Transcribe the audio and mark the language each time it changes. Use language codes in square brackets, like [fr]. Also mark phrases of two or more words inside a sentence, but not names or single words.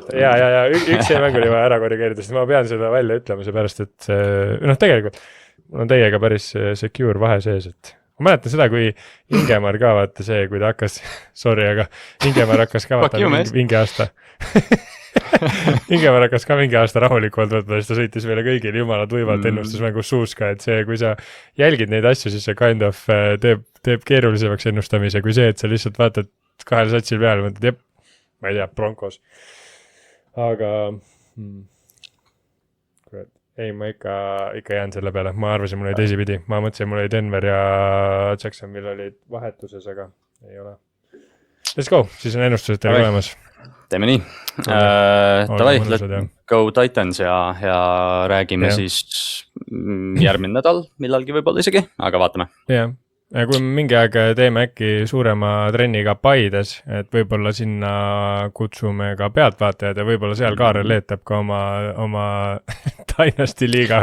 [et] Ja üks see mäng oli vaja ära korrigeerida, sest ma pean seda välja ütlema, seepärast, et tegelikult mul on teiega päris secure vahe sees, et ma mäletan seda, kui Ingemar ka vaata see, kui ta hakkas, sorry, aga Ingemar hakkas ka vaata mingi aasta Ingemar hakkas ka mingi aasta rahulikult võtma, siis ta sõitis meile kõigile jumala tuivalt ennustusmängus suuska, et see, kui sa jälgid neid asju, siis see [en] kind of [et] teeb keerulisemaks ennustamise, kui see, et sa lihtsalt vaatad kahel satsil peale, mõtled, ma ei tea, Broncos. Aga ei, ma ikka jään selle peale, ma arvasin, mul oli teisipidi, ma mõtlesin, mul oli Denver ja Jacksonville olid vahetuses, aga ei ole. [en] Let's go, [et] siis on ennustused teile olemas. Teeme nii, [en] let's go [et] Titans ja räägime siis järgmine nädal millalgi võib-olla isegi, aga vaatame. Jah. Ja kui mingi aeg teeme äkki suurema trenniga Paides, et võib-olla sinna kutsume ka pealtvaatajad ja võib-olla seal Kaarel leetab ka oma Dynasty liiga.